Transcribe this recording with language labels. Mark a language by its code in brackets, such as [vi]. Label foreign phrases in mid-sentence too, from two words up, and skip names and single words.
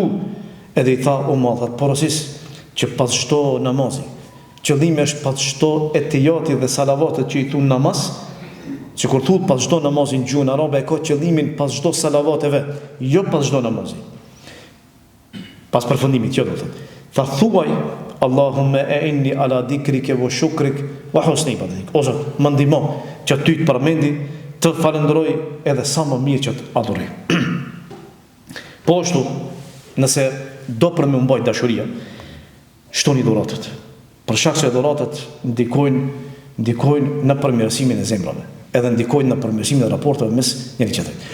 [sq] Edhe i tha, o Muadh, porosis që pas çdo namazi, qëllimi është pas çdo etijati dhe salavatet që i thon namaz, që kur thot pas çdo namazi në gjuhën arabe ka qëllimin pas çdo salavateve, jo pas çdo namazi. Pas përfundimit jo do të thotë. Tha thuaj [ar] اللهم أعني على ذكرك وشكرك وحسن عبادتك. [sq] O Zot, më ndihmo që ty të përmendi, të falenderoj edhe sa më mirë që të adhuroj. Po ashtu, nëse do për me mbajt dashuria, shtoni dhuratat. Për shkak se dhuratat ndikojnë në përmirësimin e zemrave, edhe ndikojnë në përmirësimin e raporteve mes njëri tjetrit.